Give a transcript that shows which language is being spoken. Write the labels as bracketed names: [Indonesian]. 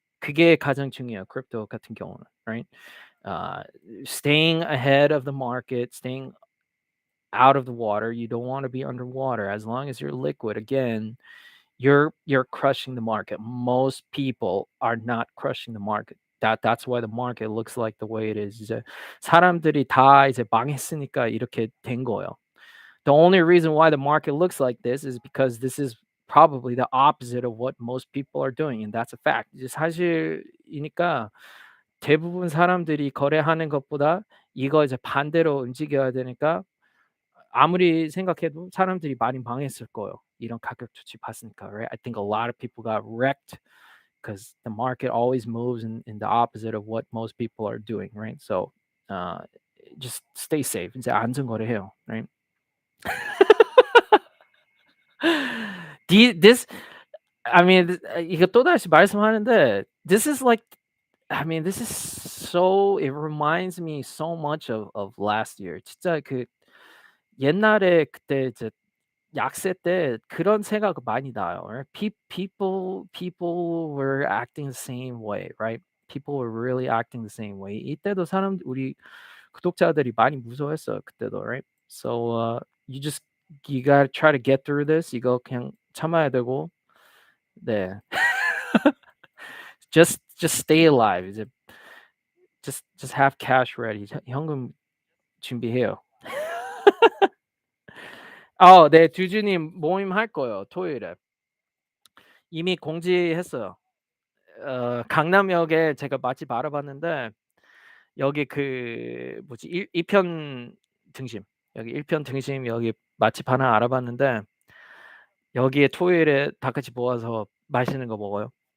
[Korean] 그게 가장 중요해요. 크립토 같은 경우는. [English] Right? Staying ahead of the market, staying out of the water. You don't want to be underwater. As long as you're liquid, again, you're crushing the market. Most people are not crushing the market. That's why the market looks like the way it is. [Korean] 이제 사람들이 다 이제 망했으니까 이렇게 된 거예요. [English] The only reason why the market looks like this is because this is probably the opposite of what most people are doing, and that's a fact. [Korean] 이제 사실이니까 대부분 사람들이 거래하는 것보다 이거 이제 반대로 움직여야 되니까 아무리 생각해도 사람들이 많이 망했을 거예요. 이런 가격 조치 봤으니까, right? [English] I think a lot of people got wrecked because the market always moves in the opposite of what most people are doing, right? So just stay safe. [Korean] 이제 안전 거래해요, right? [English] This, I mean, [Korean] 이거 또다시 말씀하는데, [English] this is like, I mean, this is so. It reminds me so much of last year. [Korean] 진짜 그 옛날에 그때 이제 약세 때 그런 생각 많이 나요. [English] Right? People were acting the same way, right? People were really acting the same way. [Korean] 이때도 우리 구독자들이 많이 무서워했어요. 그때도, right? [English] So you gotta try to get through this. [Korean] 이거 그냥 참아야 되고, 네. [English] just stay alive. 이제 just have cash ready. [Korean] 현금 준비해요. 네, 주주님 모임 할 거예요. 토요일에. 이미 공지했어요. 강남역에 제가 맛집 알아봤는데 여기 그 뭐지 1편 등심 여기 1편 등심 여기 맛집 하나 알아봤는데 여기에 토요일에 다 같이 모아서 맛있는 거 먹어요.